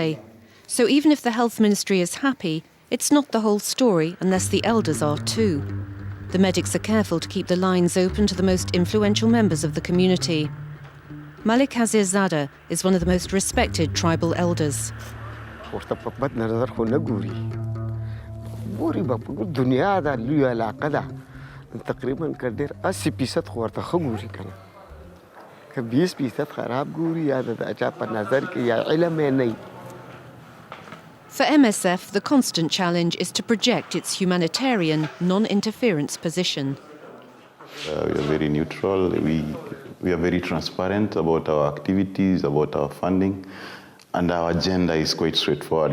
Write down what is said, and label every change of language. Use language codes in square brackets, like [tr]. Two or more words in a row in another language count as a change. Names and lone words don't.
[en] So even if the health ministry is happy, it's not the whole story unless the elders are too. The medics are careful to keep the lines open to the most influential members of the community. Malik Hazir Zada is one of the most respected tribal elders. [ps] تقریبا کډیر 80% خو ورته خګوري کنه که 20% خراب ګوري یا د اچا په نظر کې یا علم یې نه. [en] For MSF, the constant challenge is to project its humanitarian, non-interference position. We are very neutral. We are very transparent about our activities, about our funding, and our agenda is quite straightforward.